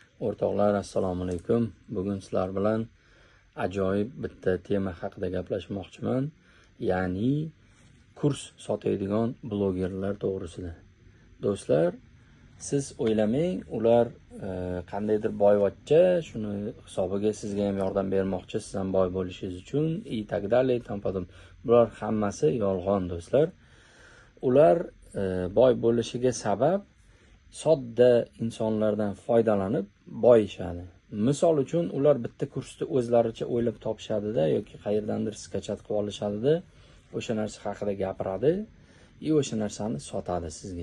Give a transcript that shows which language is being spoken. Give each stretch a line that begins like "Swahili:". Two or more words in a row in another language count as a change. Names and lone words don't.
Uzbek: O'rtoqlar, assalomu alaykum. Bugun sizlar bilan ajoyib bitta tema haqida gaplashmoqchiman. Ya'ni kurs sotadigan blogerlar to'g'risida. Do'stlar, siz o'ylamang, ular qandaydir boyvachcha shuni hisobiga sizga ham yordam bermoqchi, siz ham boy bo'lishingiz uchun
Russian: и так далее, тому подобное.
Uzbek: Bular hammasi yolg'on, do'stlar. Ular boy bo'lishiga sabab sodda insonlardan foydalanib boyishadi. Misol uchun ular bitta kursni o'zlaricha o'ylab topishadi-da yoki qayerdandir skachat qilib olishadi-da, o'sha narsa haqida gapiradi va o'sha narsani sotadi sizga.